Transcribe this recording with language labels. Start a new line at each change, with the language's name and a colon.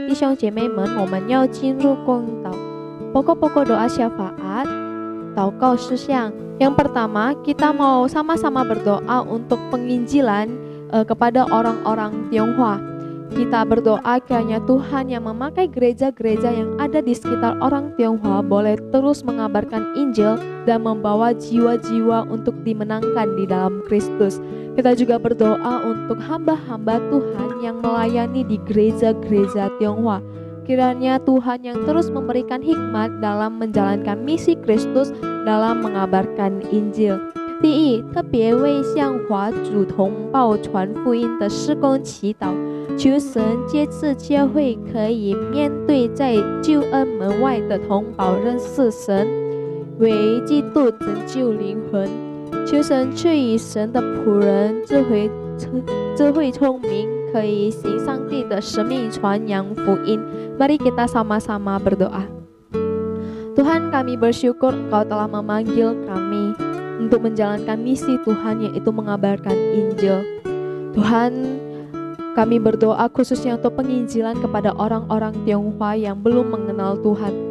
Chinese: 弟兄姐妹们，我们要进入公祷。
Indonesian: Pokok-pokok doa syafaat,
Chinese: 祷告事项.
Indonesian: Yang pertama, kita mau sama-sama berdoa untuk penginjilan kepada orang-orang Tionghoa. Kita berdoa kiranya Tuhan yang memakai gereja-gereja yang ada di sekitar orang Tionghoa boleh terus mengabarkan Injil dan membawa jiwa-jiwa untuk dimenangkan di dalam Kristus. Kita juga berdoa untuk hamba-hamba Tuhan yang melayani di gereja-gereja Tionghoa. Kiranya Tuhan yang terus memberikan hikmat dalam menjalankan misi Kristus dalam mengabarkan Injil.
Chinese: 第一，特别为向华主同胞传福音的事工祈祷，求神借此教会可以面对在救恩门外的同胞认识神，为基督拯救灵魂。求神赐予神的仆人智慧聪明，可以行上帝的使命，传扬福音。
Indonesian: Mari kita sama-sama berdoa. Tuhan, kami bersyukur Engkau telah memanggil kami untuk menjalankan misi Tuhan, yaitu mengabarkan Injil. Tuhan, kami berdoa khususnya untuk penginjilan kepada orang-orang Tionghoa yang belum mengenal Tuhan.